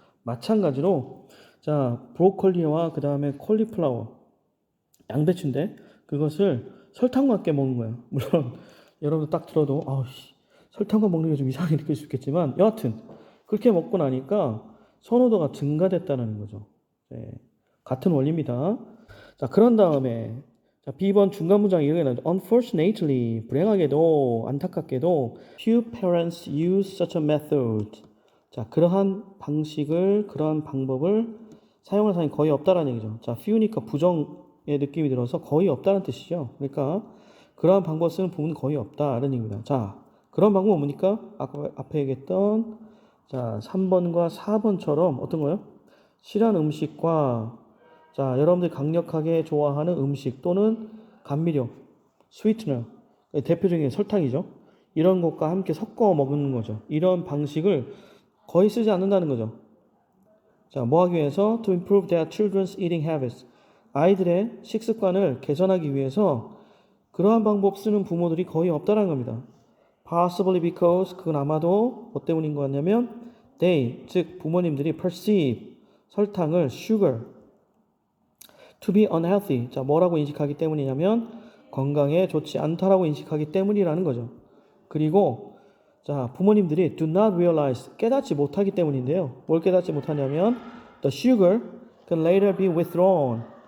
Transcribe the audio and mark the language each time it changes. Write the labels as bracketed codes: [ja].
[ko] 마찬가지로 자, 브로콜리와 그 다음에 콜리플라워, 양배추인데 그것을 설탕과 함께 먹는 거예요. 물론 여러분 딱 들어도 설탕과 먹는 게 좀 이상하게 느낄 수 있겠지만 여하튼 그렇게 먹고 나니까 선호도가 증가됐다는 거죠. 네, 같은 원리입니다. 자, 그런 다음에 자, B번 중간 문장 이렇게 나오죠. [en] Unfortunately, [ko] 불행하게도 안타깝게도 [en] few parents use such a method. [ko] 자, 그러한 방법을 사용하는 사람이 거의 없다라는 얘기죠. 자, few니까 부정의 느낌이 들어서 거의 없다는 뜻이죠. 그러니까 그러한 방법 쓰는 부분은 거의 없다라는 얘기입니다. 자, 그런 방법은 뭡니까? 아까 앞에 얘기했던 자, 3번과 4번처럼 어떤 거요? 실한 음식과 자, 여러분들이 강력하게 좋아하는 음식 또는 감미료, 스위트너, 대표적인 설탕이죠. 이런 것과 함께 섞어 먹는 거죠. 이런 방식을 거의 쓰지 않는다는 거죠. 자, 뭐 하기 위해서? [en] To improve their children's eating habits. [ko] 아이들의 식습관을 개선하기 위해서 그러한 방법 쓰는 부모들이 거의 없다는 겁니다. [en] Possibly because [ko] 그건 아마도 뭐 때문인 것 같냐면 they, 즉 부모님들이 perceive 설탕을 [en] sugar to be unhealthy. [ko] 자, 뭐라고 인식하기 때문이냐면 건강에 좋지 않다라고 인식하기 때문이라는 거죠. 그리고 자, 부모님들이 [en] do not realize [ko] 깨닫지 못하기 때문인데요. 뭘 깨닫지 못하냐면 [en] the sugar can later be withdrawn.